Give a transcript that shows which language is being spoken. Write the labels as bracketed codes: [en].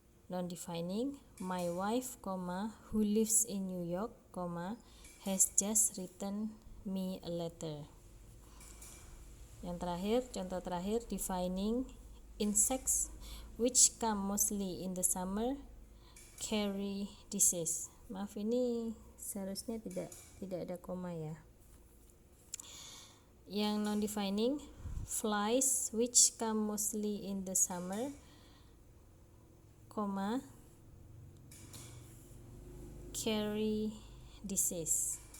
[en] Non-defining my wife, who lives in New York, has just written me a letter. [id] Yang terakhir, contoh terakhir [en] defining insects which come mostly in the summer carry disease. [id] Maaf, ini seharusnya tidak ada koma ya. Yang [en] non-defining flies which come mostly in the summer, carry disease.